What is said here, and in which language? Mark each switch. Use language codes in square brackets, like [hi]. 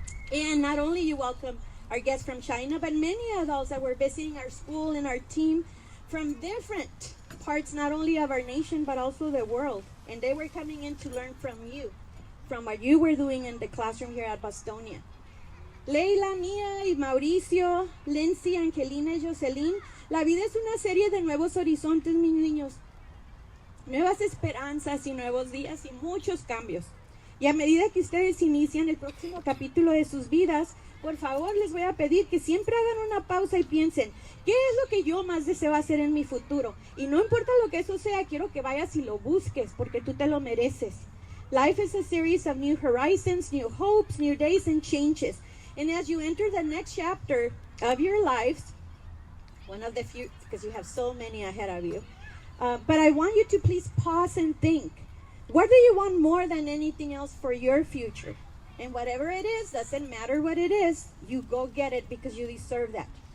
[en] And not only you welcome our guest from China, but many adults that were visiting our school and our team from different parts, not only of our nation, but also the world. And they were coming in to learn from you, from what you were doing in the classroom here at Bostonia. [es] Leila, Mia y Mauricio, Lindsey, Angelina y Jocelyn, la vida es una serie de nuevos horizontes, mis niños. Nuevas esperanzas y nuevos días y muchos cambios. Y a medida que ustedes inician el próximo capítulo de sus vidas, por favor les voy a pedir que siempre hagan una pausa y piensen, ¿qué es lo que yo más deseo hacer en mi futuro? Y no importa lo que eso sea, quiero que vayas y lo busques, porque tú te lo mereces. [en] Life is a series of new horizons, new hopes, new days and changes. And as you enter the next chapter of your lives, one of the few, because you have so many ahead of you, but I want you to please pause and think. What do you want more than anything else for your future? And whatever it is, doesn't matter what it is, you go get it because you deserve that.